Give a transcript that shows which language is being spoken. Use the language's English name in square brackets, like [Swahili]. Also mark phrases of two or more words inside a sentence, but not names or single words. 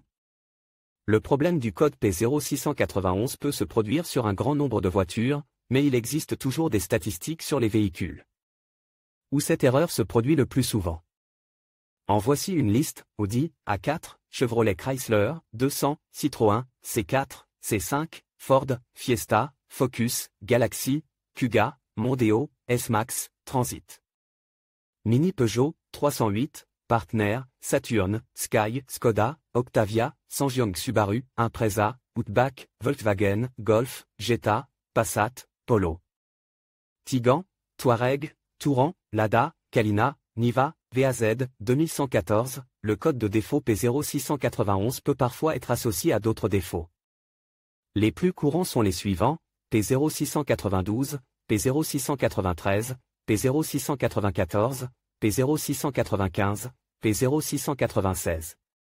[French] Le problème du code P0691 peut se produire sur un grand nombre de voitures, mais il existe toujours des statistiques sur les véhicules où cette erreur se produit le plus souvent. En voici une liste: Audi, A4, Chevrolet Chrysler, 200, Citroën, C4, C5, Ford, Fiesta, Focus, Galaxy, Kuga, Mondeo, S-Max, Transit. Mini Peugeot, 308, Partner, Saturn, Sky, Skoda, Octavia, Sangyong Subaru, Impreza, Outback, Volkswagen, Golf, Jetta, Passat, Polo. Tiggan, Touareg, Touran, Lada, Kalina, Niva, VAZ, 2114, le code de défaut P0691 peut parfois être associé à d'autres défauts. Les plus courants sont les suivants: P0692, P0693, P0694, P0695, P0696.